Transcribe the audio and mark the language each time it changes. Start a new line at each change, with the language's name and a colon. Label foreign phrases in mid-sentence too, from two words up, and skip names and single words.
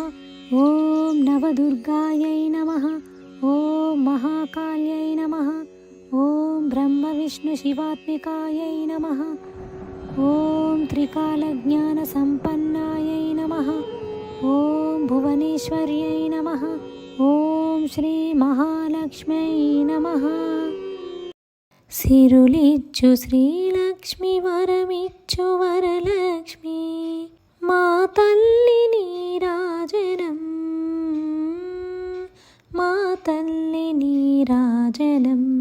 Sanskrit: ॐ नवदुर्गायै नमः। ॐ महाकाल्यै नमः। ॐ ब्रह्मविष्णुशिवात्मिकायै नमः। ॐ त्रिकालज्ञानसम्पन्नायै नमः। ॐ भुवनेश्वर्यै नमः। ॐ श्रीमहालक्ष्म्यै नमः।
Telugu: సిరులిచ్చు శ్రీలక్ష్మి వరమిచ్చు వరలక్ష్మి మా తల్లి నీరాజనం మా తల్లి నీరాజనం